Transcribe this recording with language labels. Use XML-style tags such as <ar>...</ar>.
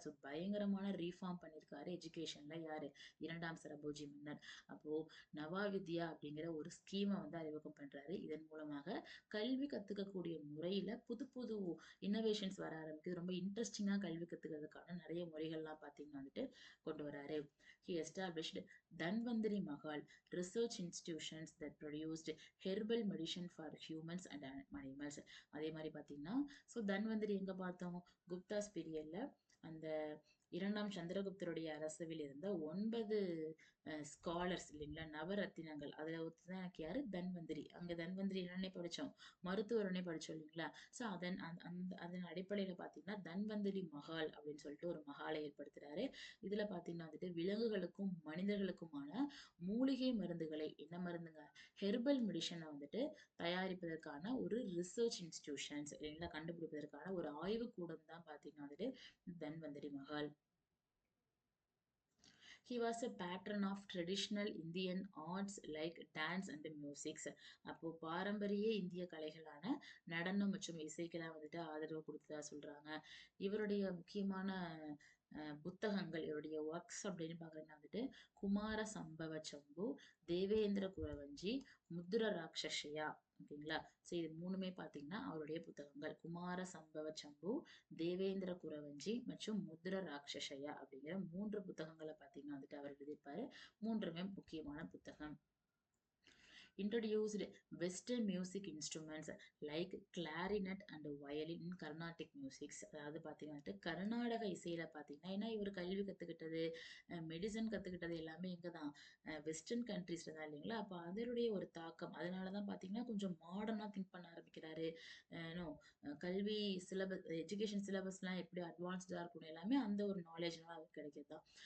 <ta>So பயங்கரமான reform பண்ணியிருக்காரு எஜுகேஷன்ல யாரு, இரண்டாம் சரபோஜி மன்னர். அப்போ நவா வித்யா அப்படிங்கிற ஒரு ஸ்கீமை வந்து அறிமுகம் பண்றாரு. இதன் மூலமாக கல்வி கத்துக்கக்கூடிய முறையில புது புது இன்னோவேஷன்ஸ் வர ஆரம்பிக்குது. ரொம்ப இன்ட்ரெஸ்டிங்கா கல்வி கத்துக்கிறதுக்கான நிறைய முறைகள்லாம் பார்த்தீங்கன்னா வந்துட்டு கொண்டு வராரு.</ta> <en>He established Dhanvantari Mahal research institutions that produced herbal medicine for humans and animals.</en> <ta>அதே மாதிரி பார்த்தீங்கன்னா ஸோ தன்வந்திரி எங்க பார்த்தோம், குப்தாஸ் பீரியட்ல அந்த இரண்டாம் சந்திரகுப்தருடைய அரசவையில் இருந்த 9 ஸ்காலர்ஸ் இல்லைங்களா, நவரத்தினங்கள். அதுல ஒருத்தர் தான் எனக்கு யாரு, தன்வந்திரி. அங்க தன்வந்திரி என்னன்னே படிச்சோம், மருத்துவர்னே படிச்சோம் இல்லைங்களா. ஸோ அதன் அடிப்படையில பாத்தீங்கன்னா தன்வந்திரி மஹால் அப்படின்னு சொல்லிட்டு ஒரு மஹாலை ஏற்படுத்துறாரு. இதுல பாத்தீங்கன்னா வந்துட்டு விலங்குகளுக்கும் மனிதர்களுக்குமான மூலிகை மருந்துகளை, என்ன மருந்துங்க,</ta> <en>herbal மெடிசனை</en> <ta>வந்துட்டு தயாரிப்பதற்கான ஒரு</ta> <en>research institutions</en> <ta>இல்லைங்களா, கண்டுபிடிப்பதற்கான ஒரு ஆய்வு கூடம் தான் பாத்தீங்கன்னா வந்துட்டு Dhanvantari Mahal.</ta> <en>He was a patron of traditional Indian arts like dance and music.</en> <ta>அப்போ பாரம்பரிய இந்திய கலைகளான நடனம் மற்றும் இசைக்கெல்லாம் வந்துட்டு ஆதரவு கொடுத்ததா சொல்றாங்க. இவருடைய முக்கியமான புத்தகங்கள், இவருடைய ஒர்க்ஸ் அப்படின்னு பாக்குறீங்கன்னா வந்துட்டு குமார சம்பவ சம்பு, தேவேந்திர குரவஞ்சி, முத்துர ராட்சசயா. ஓகேங்களா. ஸோ இது மூணுமே பாத்தீங்கன்னா அவருடைய புத்தகங்கள். குமார சம்பவ சம்பு, தேவேந்திர குரவஞ்சி மற்றும் முத்ர ராட்சசயா அப்படிங்கிற 3 புத்தகங்களை பாத்தீங்கன்னா வந்துட்டு அவர் எழுதியிருப்பாரு. மூன்றுமே முக்கியமான புத்தகம்.</ta> <en>Introduced Western music instruments like clarinet and violin in Carnatic music.</en> <ta>அதாவது பார்த்தீங்கன்னா கர்நாடக இசையில பார்த்தீங்கன்னா, ஏன்னா இவர் கல்வி கத்துக்கிட்டது, மெடிசன் கத்துக்கிட்டது எல்லாமே இங்க தான், வெஸ்டர்ன் கண்ட்ரீஸ்ல தான் இல்லைங்களா. அப்போ அதனுடைய ஒரு தாக்கம், அதனால தான் பார்த்தீங்கன்னா கொஞ்சம் மாடர்னா திங்க் பண்ண ஆரம்பிக்கிறாரு. நோ கல்வி சிலபஸ்,</ta> <en>education சிலபஸ்லாம்</en> <ta>எப்படி அட்வான்ஸ்டா இருக்கணும், எல்லாமே அந்த ஒரு நாலேஜ்னால அவருக்கு கிடைக்கிறது தான்.</ta>